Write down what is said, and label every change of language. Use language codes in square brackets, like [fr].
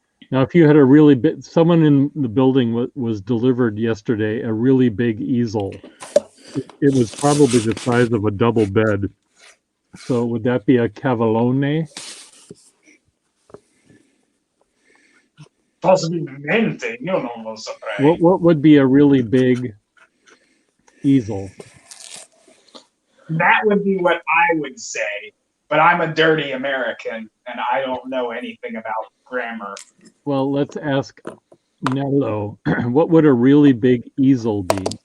[en] Now, if you had a really big, someone in the building was delivered yesterday a really big easel. It was probably the size of a double bed. So would that be a cavallone? [it] Possibilmente, io non lo saprei. [en] What would be a really big easel? That would be what I would say, but I'm a dirty American and I don't know anything about grammar. Well, let's ask Nello. What would a really big easel be?